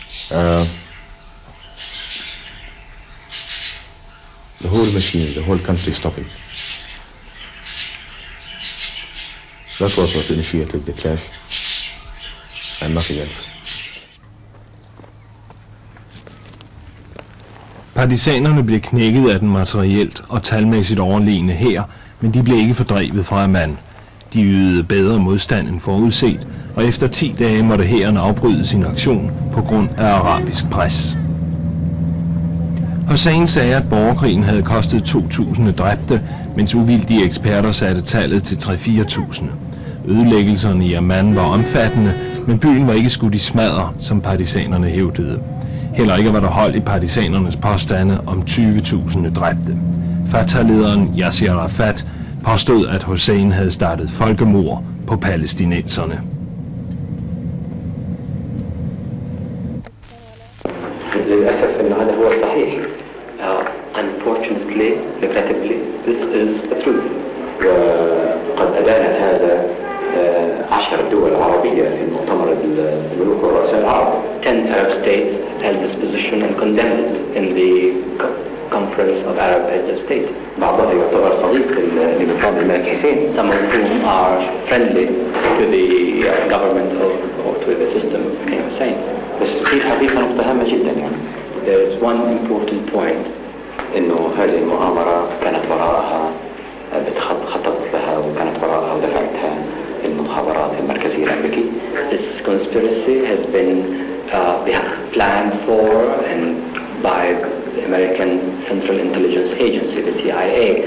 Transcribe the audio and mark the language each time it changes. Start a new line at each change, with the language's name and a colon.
English: The the whole machine, the whole country stopping. That was what initiated the clash, and nothing else.
Danish: Partisanerne blev knækket af den materielt og talmæssigt overlegne hær, men de blev ikke fordrevet fra Amman. De ydede bedre modstand end forudset, og efter 10 dage måtte hæren afbryde sin aktion på grund af arabisk pres. Hussein sagde, at borgerkrigen havde kostet 2.000 dræbte, mens uvildige eksperter satte tallet til 3-4.000. Ødelæggelserne i Amman var omfattende, men byen var ikke skudt i smadder, som partisanerne hævdede. Heller ikke var der hold i partisanernes påstande om 20.000 dræbte. Fatah-lederen Yasser Arafat påstod, at Hussein havde startet folkemord på palæstinenserne.
Arabic: للأسف أن هذا هو الصحيح.
English: Unfortunately, regrettably, this is the truth.
Arabic: وقد أدانت هذا 10 دول عربية في مؤتمر الملوك والرؤساء العرب.
English: 10 Arab states held this position and condemned it in the Conference of Arab Heads of State.
Arabic: بعضها يعتبر صديق لنظام الملك حسين.
English: Some of whom are friendly to the government or to the system of King Hussein.
Arabic: بس في حقيقة نقطة هامة جدا يعني.
English: There's one important point.
Arabic: إنه هذه المؤامرة كانت وراءها خططت لها وكانت وراءها ودفعتها المخابرات المركزية الأمريكية.
English: This conspiracy has been planned for and by the American Central Intelligence Agency, the CIA.